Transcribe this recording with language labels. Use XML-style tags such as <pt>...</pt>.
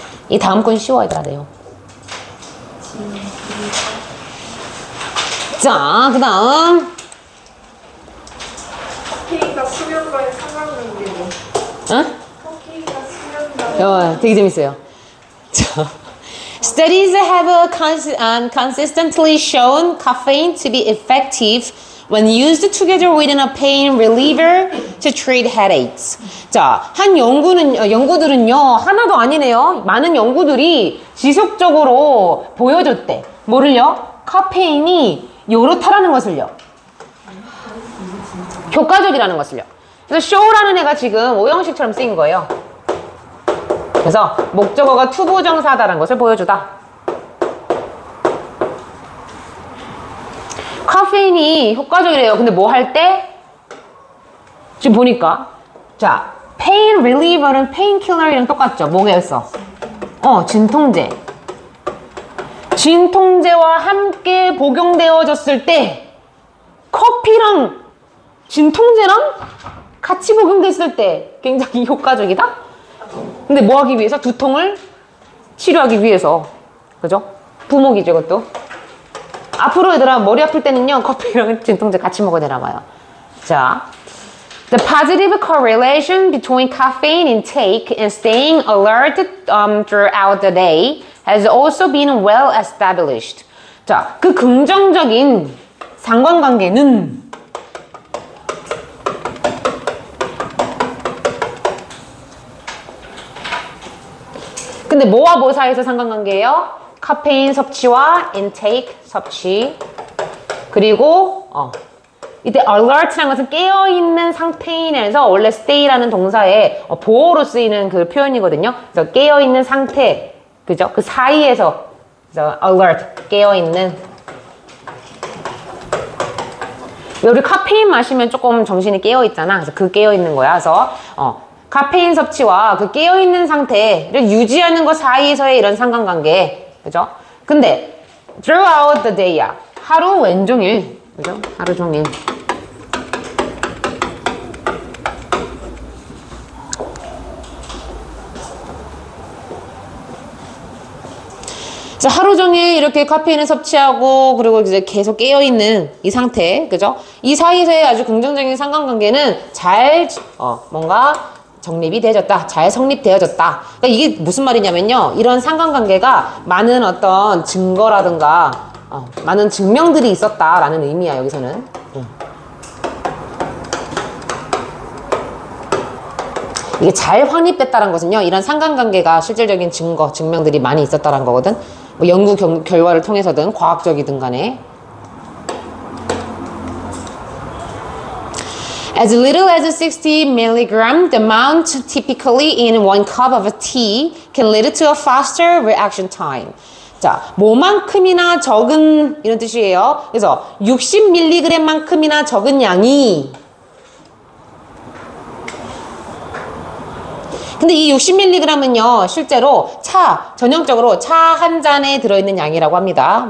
<ko>이 다음 건 쉬워 얘들아. 내용. 자, 그 다음 커피가 수면과의 상관관계로. 응? 커피가 수면과. 되게 재밌어요.</ko> <en>자, Studies have consistently shown caffeine to be effective when used together with a pain reliever to treat headaches.</en> <ko>자, 한 연구들은요, 하나도 아니네요. 많은 연구들이 지속적으로 보여줬대. 뭐를요? 카페인이 요렇다라는 것을요. 효과적이라는 것을요. 그래서 show라는 애가 지금 오형식처럼 쓰인 거예요. 그래서 목적어가 투부정사다라는 것을 보여주다. 카페인이 효과적이래요. 근데 뭐 할 때? 지금 보니까 자, pain reliever는 painkiller이랑 똑같죠. 뭐겠어? 진통제. 진통제와 함께 복용되어졌을 때 커피랑 진통제랑 같이 복용됐을 때 굉장히 효과적이다? 근데 뭐 하기 위해서? 두통을 치료하기 위해서. 그죠? 부목이죠, 이것도. 앞으로 얘들아, 머리 아플 때는요, 커피랑 진통제 같이 먹어야 되나 봐요. 자.</ko> <en>The positive correlation between caffeine intake and staying alert throughout the day has also been well established.</en> <ko>자, 그 긍정적인 상관관계는 근데 뭐와 뭐 사이에서 상관관계예요? 카페인 섭취와 intake 섭취. 그리고 이때 alert라는 것은 깨어있는 상태인에서 원래 stay라는 동사의 보어로 쓰이는 그 표현이거든요. 그래서 깨어있는 상태, 그죠? 그 사이에서 그래서 alert, 깨어있는. 우리 카페인 마시면 조금 정신이 깨어있잖아. 그래서 그 깨어있는 거야. 그래서 카페인 섭취와 그 깨어있는 상태를 유지하는 것 사이에서의 이런 상관관계. 그죠? 근데</ko> <en>throughout the day야.</en> <ko>하루 왼종일. 그죠? 하루 종일. 자, 하루 종일 이렇게 카페인을 섭취하고 그리고 이제 계속 깨어있는 이 상태, 그죠? 이 사이에서의 아주 긍정적인 상관관계는 잘 뭔가 정립이 되어졌다. 잘 성립되어졌다. 그러니까 이게 무슨 말이냐면요. 이런 상관관계가 많은 어떤 증거라든가 많은 증명들이 있었다라는 의미야, 여기서는. 이게 잘 확립됐다는 것은요. 이런 상관관계가 실질적인 증거, 증명들이 많이 있었다는 거거든. 뭐 연구 결과를 통해서든 과학적이든 간에.</ko> <en>As little as 60 milligram, the amount typically in one cup of tea can lead to a faster reaction time.</en> <ko>자, 뭐만큼이나 적은 이런 뜻이에요. 그래서 60mg만큼이나 적은 양이 근데 이 60mg은요, 실제로 전형적으로 차 한 잔에 들어있는 양이라고 합니다.</ko>